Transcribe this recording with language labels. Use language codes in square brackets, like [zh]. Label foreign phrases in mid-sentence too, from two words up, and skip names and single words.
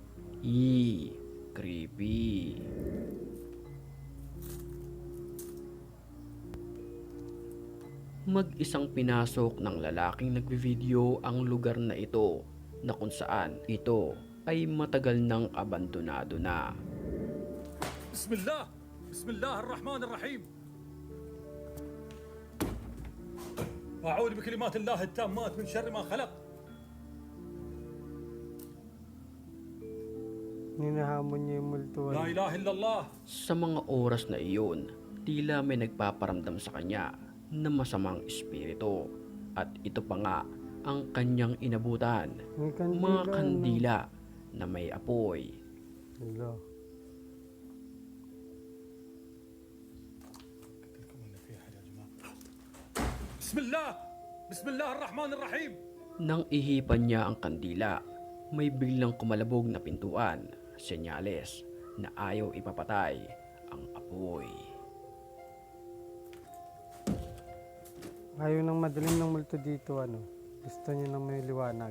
[tl] Creepy. Mag-isang pinasok ng lalaking nagbi-video ang lugar na ito na kung saan ito ay matagal nang abandonado na. Bismillah! [ar] بسم الله الرحمن الرحيم! أعوذ بكلمات الله التامات من شر ما خلق. [tl] Ninahamon niya yung multo. [ar] لا إله إلا الله. [tl] Sa mga oras na iyon, tila may nagpaparamdam sa kanya na masamang espiritu. At ito pa nga ang kanyang inabutan, mga kandila na may apoy. Hello. [ar] بسم الله! بسم الله الرحمن الرحيم! [tl] Nang ihipan niya ang kandila, may biglang kumalabog na pintuan, senyales na ayaw ipapatay ang apoy. Ayaw ng madilim ng multo dito, ano. Gusto niya ng may liwanag.